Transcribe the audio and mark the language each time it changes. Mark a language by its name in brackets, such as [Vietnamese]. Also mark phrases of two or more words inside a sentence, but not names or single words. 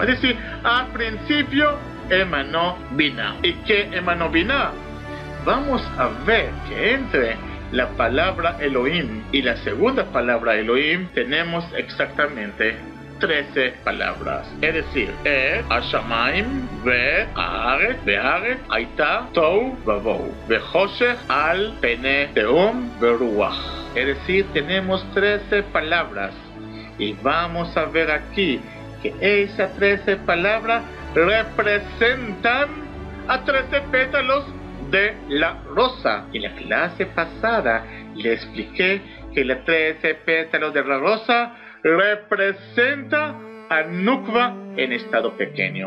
[Spanish] Es decir, al principio emanó Binah. ¿Y qué emanó Binah? Vamos a ver que entre la palabra Elohim y la segunda palabra Elohim tenemos exactamente 13 palabras. Es decir, [Hebrew] השמים והארץ והארץ היתה תהו ובהו וחשך על פני תהום ורוח. [Spanish] Es decir, tenemos 13 palabras. Y vamos a ver aquí que esas 13 palabras representan a 13 pétalos de la rosa. En la clase pasada le expliqué que los 13 pétalos de la rosa representa a Nukva en estado pequeño.